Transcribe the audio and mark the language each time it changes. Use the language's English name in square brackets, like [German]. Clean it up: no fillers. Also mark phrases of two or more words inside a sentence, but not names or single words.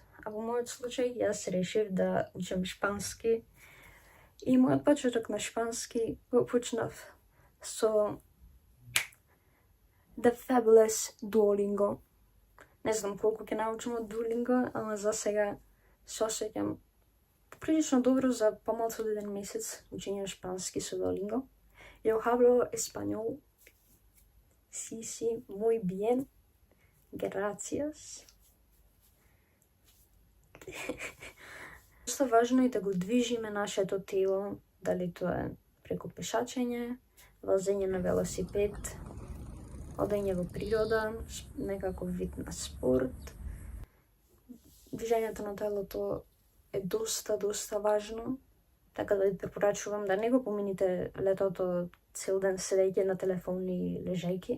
[Macedonian] А во мојот случај, јас решив да учам шпански и мојот почеток на шпански го почнав со [English] The Fabulous [Macedonian] Duolingo. Не знам колку ќе научам од Duolingo, ама за сега се осеќам прилично добро за помалку од еден месец учење шпански со Duolingo. [Spanish] Yo hablo español. Sí, muy bien. Gracias. [Macedonian] Доста важно е да го движиме нашето тело, дали тоа е преку пешачење, возење на велосипед, одење во природа, некаков вид на спорт. Движењето на телото е доста важно, така да ви препорачувам да не го помините летото цел ден седејќи на телефон и лежејќи.